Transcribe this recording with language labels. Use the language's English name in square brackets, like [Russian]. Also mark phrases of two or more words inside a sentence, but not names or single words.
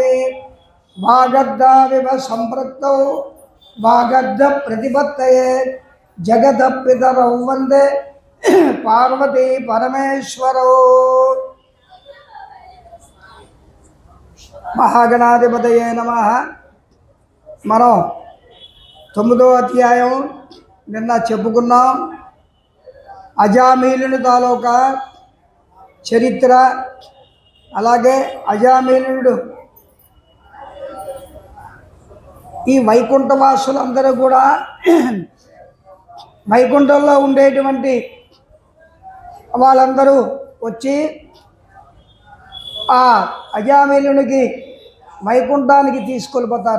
[Sanskrit] वागर्धाविव सम्पृक्तौ वागर्धप्रतिपत्तये जगदपितरौ वन्दे पार्वती परमेश्वरौ। महागणाधिपतये नमः। [Telugu] మనం 9వ అధ్యాయం నిన్న చెప్పుకున్నాం. అజామీలుని తాలూకా చరిత్ర, అలాగే అజామీలుడు ఈ వైకుంఠవాసులందరూ కూడా వైకుంఠంలో ఉండేటువంటి వాళ్ళందరూ వచ్చి ఆ అజామీలునికి వైకుంఠానికి తీసుకెళ్ళిపోతారు.